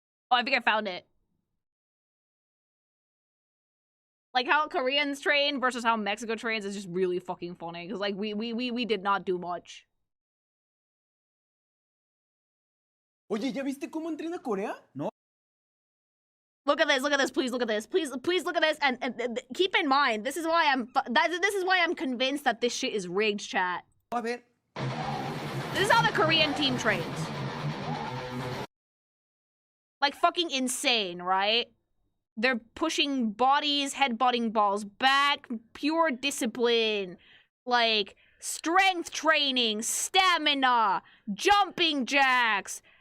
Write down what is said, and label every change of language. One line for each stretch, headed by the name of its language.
English: Oh, I think I found it. Like, how Koreans train versus how Mexico trains is just really fucking funny. Because, like, we did not do much.
Spanish: Oye, ¿ya viste cómo entrena Corea? No.
English: Look at this, please look at this. Please look at this, and keep in mind, this is why I'm convinced that this shit is rigged, chat. This is how the Korean team trains. Like, fucking insane, right? They're pushing bodies, headbutting balls back, pure discipline, like, strength training, stamina, jumping jacks.